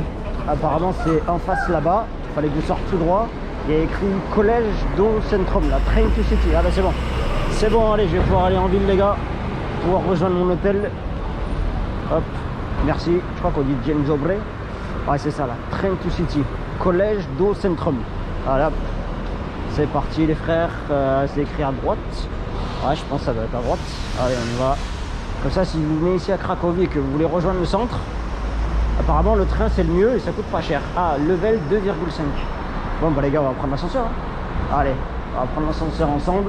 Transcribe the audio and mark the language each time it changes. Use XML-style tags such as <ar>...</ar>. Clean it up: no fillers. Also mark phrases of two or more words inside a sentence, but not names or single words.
<fr>Apparemment c'est en face là-bas. Il fallait que je sorte tout droit. Il y a écrit Collège do Centrum,</fr> <en>la Train to City.</en> <fr>Ah bah c'est bon. C'est bon, allez, je vais pouvoir aller en ville les gars. Pouvoir rejoindre mon hôtel. Hop, merci. Je crois qu'on dit</fr> <pl>Dzień-dobry.</pl> <fr>Ouais, c'est ça là.</fr> <en>Train to City.</en> <fr>Collège do Centrum. Voilà. C'est parti les frères. C'est écrit à droite. Ouais, je pense que ça doit être à droite. Allez, on y va. Comme ça, si vous venez ici à Cracovie et que vous voulez rejoindre le centre, apparemment le train c'est le mieux et ça coûte pas cher. Ah, level 2,5. Bon bah les gars, on va prendre l'ascenseur hein. Allez, on va prendre l'ascenseur ensemble.</fr>